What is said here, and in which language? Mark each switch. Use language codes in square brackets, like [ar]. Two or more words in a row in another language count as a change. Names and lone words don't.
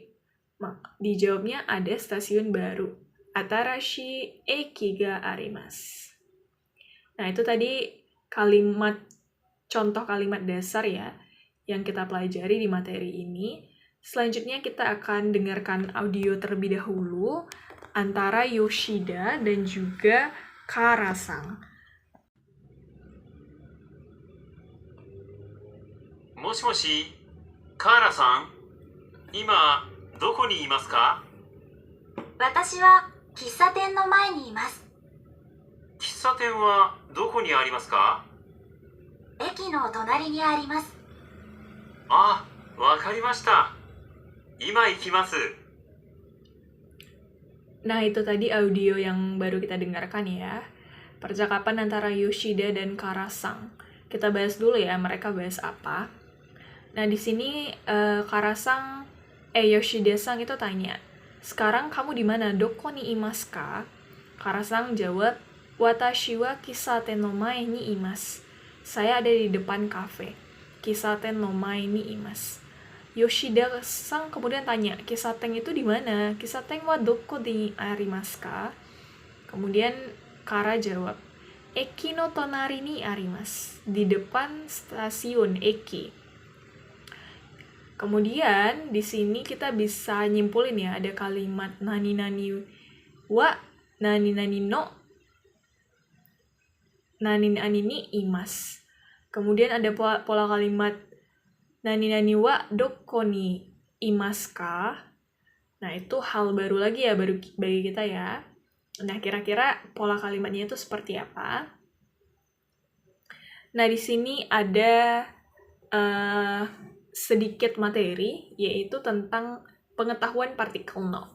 [id] Dijawabnya ada stasiun baru. [ja] 新しい駅があります. [id] Nah, itu tadi contoh kalimat dasar ya yang kita pelajari di materi ini. Selanjutnya kita akan dengarkan audio terlebih dahulu antara Yoshida dan juga Kara-san. [ja] Moshi, Kara-san, 今どこにいますか？私は喫茶店の前にいます。喫茶店はどこにありますか？駅の隣にあります。あ、わかりました。今行きます。 [id] Nah, itu tadi audio yang baru kita dengarkan ya. Percakapan antara Yoshida dan Kara-san. Kita bahas dulu ya, mereka bahas apa. Nah, di sini Yoshida-san itu tanya, "Sekarang kamu di mana? [ja] どこにいますか?" [id] Kara-san jawab, [ja] "私は喫茶店の前にいます." [id] Saya ada di depan kafe. [ja] 喫茶店の前にいます. [id] Yoshida-san kemudian tanya, "Kissaten itu di mana? [ja] 喫茶店はどこにありますか?" [id] Kemudian Kara jawab, [ja] "駅の隣にあります." [id] Di depan stasiun Eki. Kemudian di sini kita bisa nyimpulin ya, ada kalimat [ja] 何々は、何々の、何々にいます. [id] Kemudian ada pola kalimat [ja] 何々はどこにいますか. [id] Nah, itu hal baru lagi ya, baru bagi kita ya. Nah, kira-kira pola kalimatnya itu seperti apa? Nah, di sini ada sedikit materi, yaitu tentang pengetahuan partikel no.